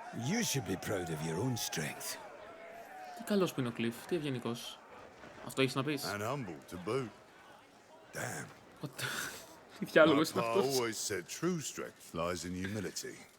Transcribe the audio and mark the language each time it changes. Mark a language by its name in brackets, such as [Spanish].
[English] You should be proud of your own strength. [Greek] Τι καλός που είναι ο Cliff, τι ευγενικός. Αυτό έχεις να πεις. [English] And humble to boot. Damn. [Greek] Τι διάλογος είναι αυτός. [English] always said true strength lies in humility.